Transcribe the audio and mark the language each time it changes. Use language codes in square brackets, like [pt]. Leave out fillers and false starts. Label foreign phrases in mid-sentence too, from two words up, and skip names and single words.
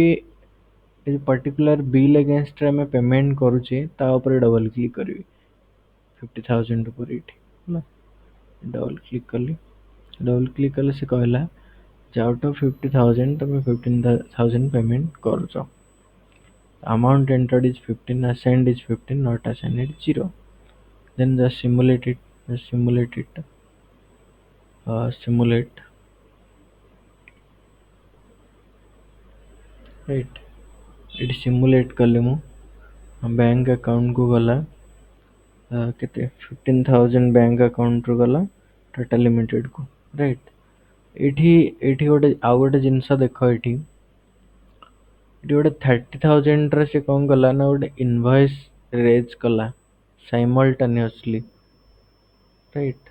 [or] ଏ [en] particular bill againstରେ [or] ଆମେ ପେମେଣ୍ଟ କରୁଛେ ତା ଉପରେ [en] double click [or] କରିବି 50,000 ଉପରେ ଏଇଠି ହେଲା। [en] double click [or] କଲି। [en] double click [or] କଲେ ସେ କହିଲା ଯେ [en] out of [or] 50,000 ତମେ 15,000 ପେମେଣ୍ଟ କରୁଛ। [en] Amount entered is 15, assigned is 15, not assigned is 0. Then just simulate it. Just simulate it. Simulate. Right. [or] ଏଠି simulate କଲି ମୁଁ। [en] bank accountକୁ [or] ଗଲା କେତେ 15,000 [en] bank accountରୁ [or] ଗଲା ଟାଟା ଲିମିଟେଡକୁ, ରାଇଟ୍। ଏଠି ଏଠି ଗୋଟେ ଆଉ ଗୋଟେ ଜିନିଷ ଦେଖ। ଏଠି ଗୋଟେ 30,000ର ସେ କ'ଣ କଲା ନା ଗୋଟେ [en] invoice raise [or] କଲା ସାଇମଲ୍ଟାନିୟସଲି, ରାଇଟ୍।